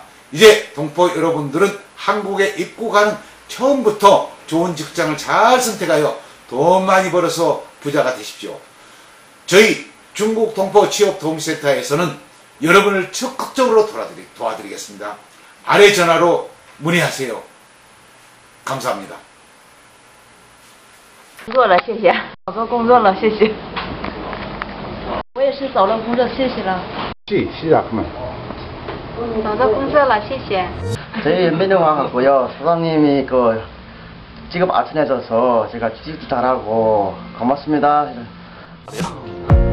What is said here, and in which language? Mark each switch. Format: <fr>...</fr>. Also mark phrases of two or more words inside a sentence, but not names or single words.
<ko>이제 동포 여러분들은 한국에 입국하는 처음부터 좋은 직장을 잘 선택하여 돈 많이 벌어서 부자가 되십시오. 저희 중국 동포 취업 도움센터에서는 여러분을 적극적으로 도와드리겠습니다. 아래 전화로 문의하세요. 감사합니다.</ko> <zh>工作了，谢谢。找到工作了，谢谢。我也是找了工作，谢谢了。找到工作了，谢谢。</zh> <ko>저희 민영화하고요. 사장님이 그 직업 알선해줘서 제가 취직도 잘하고 고맙습니다.</ko>